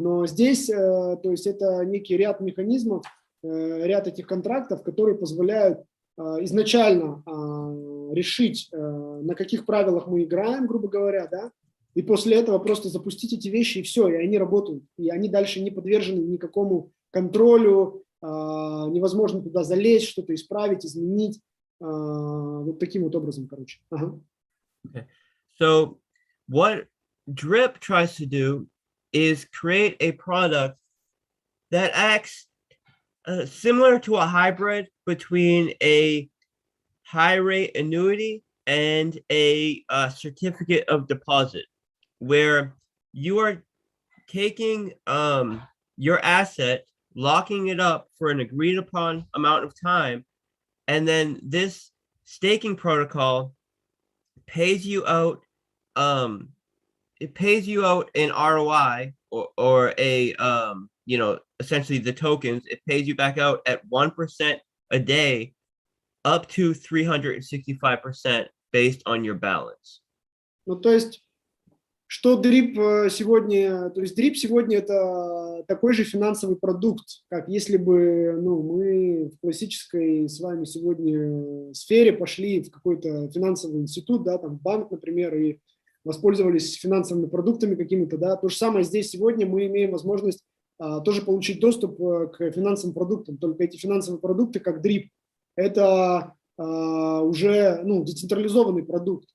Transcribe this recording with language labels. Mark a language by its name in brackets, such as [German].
[Russian] Но здесь, то есть это некий ряд механизмов, ряд этих контрактов, которые позволяют изначально решить, на каких правилах мы играем, грубо говоря, да, и после этого просто запустить эти вещи, и все, и они работают, и они дальше не подвержены никакому контролю, невозможно туда залезть, что-то исправить, изменить, вот таким вот образом, короче. [English] Okay. So what Drip tries to do is create a product that acts similar to a hybrid between a high rate annuity and a certificate of deposit, where you are taking your asset, locking it up for an agreed upon amount of time, and then this staking protocol pays you out it pays you out an ROI or a essentially the tokens, it pays you back out at 1% a day, up to 365% based on your balance. [Russian] Ну, то есть, что дрип сегодня, то есть дрип сегодня это такой же финансовый продукт, как если бы, ну, мы в классической с вами сегодня сфере пошли в какой-то финансовый институт, да, там банк, например, и воспользовались финансовыми продуктами какими-то, да, то же самое здесь сегодня мы имеем возможность тоже получить доступ к финансовым продуктам, только эти финансовые продукты, как дрип, это уже, ну, децентрализованный продукт.